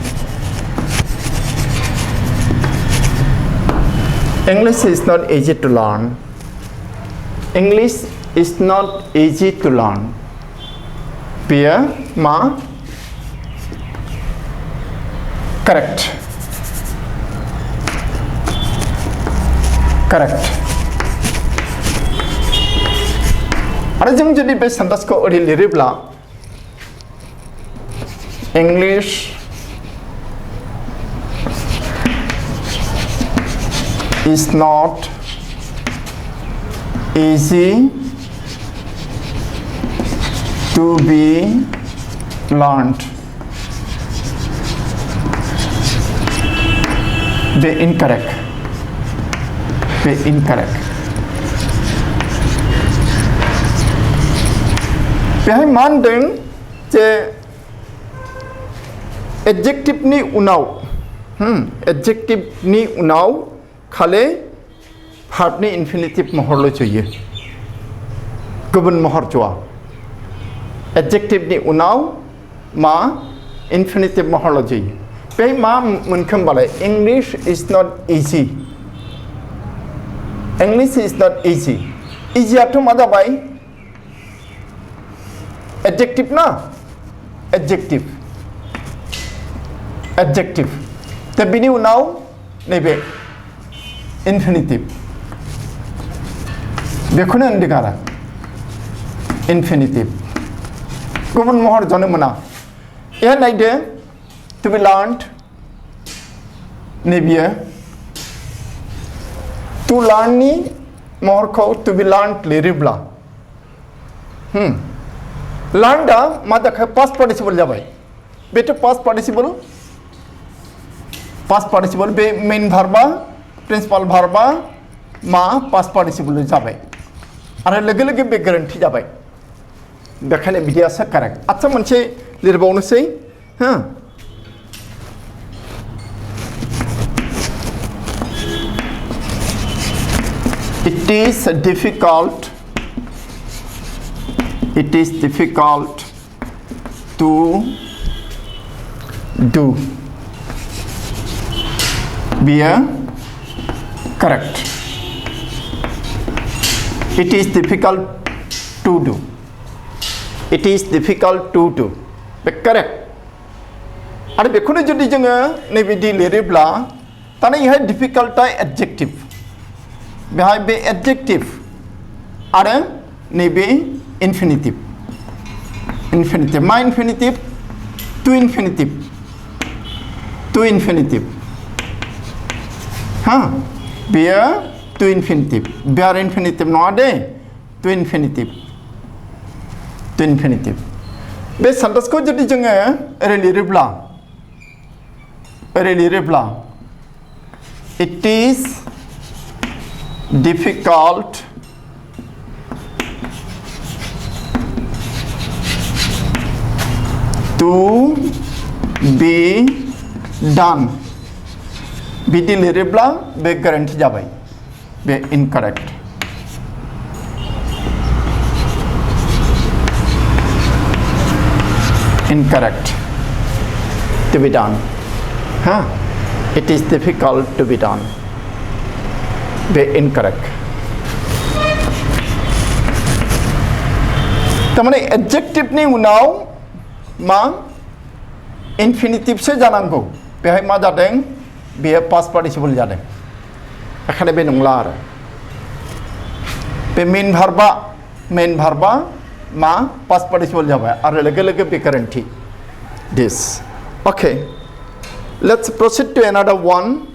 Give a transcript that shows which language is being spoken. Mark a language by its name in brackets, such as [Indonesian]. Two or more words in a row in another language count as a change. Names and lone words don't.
[English] English is not easy to learn. English is not easy to learn. [Bodo] Pia ma correct. [English] Correct. [Bodo] आरो जों जुदि बे सेन्टेन्सखौ ओरै लिरोब्ला [English] English is not easy to be learned. [Bodo] Be incorrect. Be incorrect. बेहाय मा होनदों जे adjective नि उनाव adjective नि उनाव खालि verb नि infinitive महरल' जयो गुबुन महर जवा adjective नि उनाव मा infinitive महरल' जयो बेहाय मा मोनखो होमबालाय [English] English is not easy. English is not easy. [Bodo] Easy आथ' मा जाबाय adjective ना adjective adjective दा बिनि उनाव नैबे infinitive बेखौनो होनदों आरो infinitive गुबुन महर जानो मोना एहा नायदो [English] to be learned [Bodo] नैबेयो [English] to learn [Bodo] नि महरखौ [English] to be learned [Bodo] लिरोब्ला learned आ मा जाखो [English] past participle [Bodo] जाबाय बेथ' past [English] participle [Bodo] बे [English] main verb आ principal verb [Bodo] आ मा [English] past participle [Bodo] जाबाय आरो लोगो लोगो बे गोरोन्थि जाबाय बेखायनो बिदियासो कारेक्ट आच्छा मोनसे लिरबावनोसै [English] It is difficult to do. [Bodo] Be correct. [English] It is difficult to do. It is difficult to do. Be correct. [Bodo] आरो बेखौनो जुदि जोङो नैबेदि लिरोब्ला ताने इहाय difficult आ adjective बेहाय बे adjective आरो नैबे infinitive [English] मा infinitive to infinitive हा बेयो to infinitive bare infinitive [Bodo] नङा दे [English] to infinitive [Bodo] बे सेन्टेन्सखौ जुदि जोङो ओरै लिरोब्ला [English] it is difficult to be done [Bodo] बिदि लिरोब्ला बे गोरोन्थि जाबाय बे incorrect [English] to be done it is difficult to be done be incorrect [Bodo] तारमाने adjective नि उनाव मा infinitive सो जानांगौ बेहाय मा जादों बेयो [English] past participle [Bodo] जादों ओंखायनो बे नंला आरो बे [English] main verb [Bodo] मा [English] past participle [Bodo] जाबाय आरो लोगो बे गोरोन्थि [English] this okay let's proceed to another one